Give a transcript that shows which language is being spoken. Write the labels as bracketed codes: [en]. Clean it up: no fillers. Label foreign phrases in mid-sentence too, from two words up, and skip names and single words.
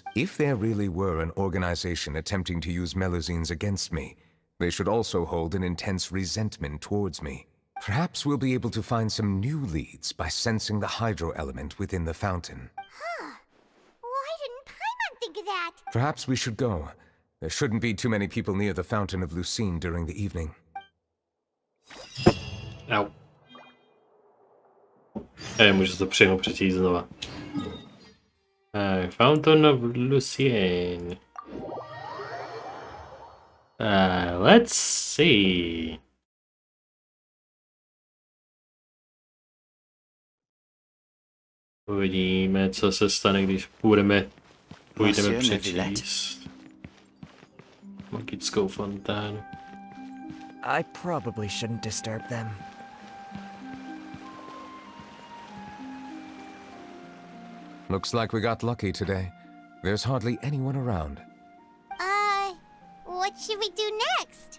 [en] If there really were an organization attempting to use Melusines against me, they should also hold an intense resentment towards me. Perhaps we'll be able to find some new leads by sensing the hydro element within the fountain. Huh. Why didn't Paimon think of that? Perhaps we should go. There shouldn't be too many people near the Fountain of Lucine during the evening. Au. [cs] Můžu to přímo přečíst znova. [en] Fountain of Lucine. Let's see. [cs] Uvidíme, co se stane, když půjdeme přečíst magickou fontánu. [en] I probably shouldn't disturb them. Looks like we got lucky today. There's hardly anyone around. What should we do next?